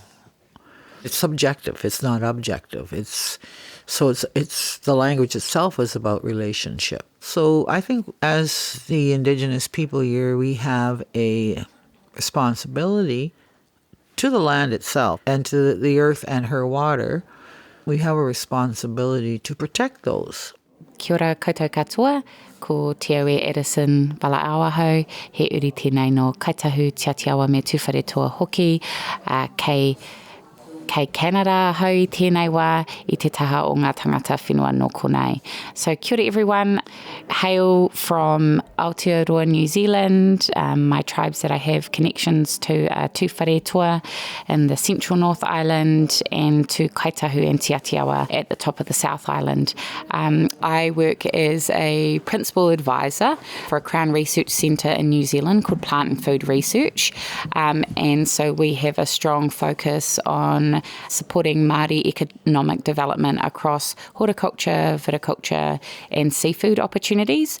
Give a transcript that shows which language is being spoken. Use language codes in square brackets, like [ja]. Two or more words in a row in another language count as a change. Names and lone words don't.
[en] It's subjective, it's not objective. It's the language itself is about relationship. So I think as the Indigenous people here, we have a responsibility to the land itself and to the earth and her water. We have a responsibility to protect those. [mi] Kia ora koutou katoa, ko Te Aue Edison Wala Awahau, he uri tēnei no kaitahu tiatiawa me tūwhare toa hoki, kei Canada hau I tēnei wā I te taha o ngā tangata whenua no konei. [en] So [mi] kia ora [en] everyone, hail from Aotearoa, New Zealand. My tribes that I have connections to are tūwhare toa in the central North Island and to Kaitahu and Tiatiawa at the top of the South Island. I work as a principal advisor for a Crown Research Centre in New Zealand called Plant and Food Research. And so we have a strong focus on supporting Māori economic development across horticulture, viticulture and seafood opportunities.